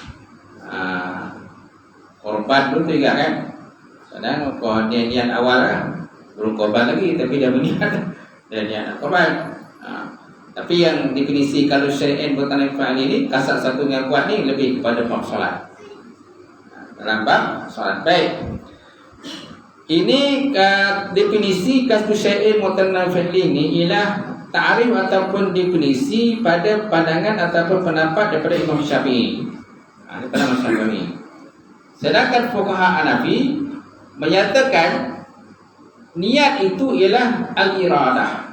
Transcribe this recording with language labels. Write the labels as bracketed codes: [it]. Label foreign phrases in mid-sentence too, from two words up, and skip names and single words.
[ms] Korban belum juga kan, kadang kalau dia niat awal kan belum korban lagi tapi dah berniat dah niat korban. Tapi yang definisi kalau [ar] شيءٍ مقترنًا فعلِ [ms] ini, kasat satu yang kuat ni lebih kepada bab solat. Dalam bab solat. Baik. Ini definisi [ar] قصدُ شيءٍ مقترنًا فعلِ [ms] ini ialah ta'rif ataupun definisi pada pandangan ataupun pendapat daripada Imam Syafi'i. Ini pandangan Syafi'i. Sedangkan fuqaha Hanafi menyatakan niat itu ialah al-iradah.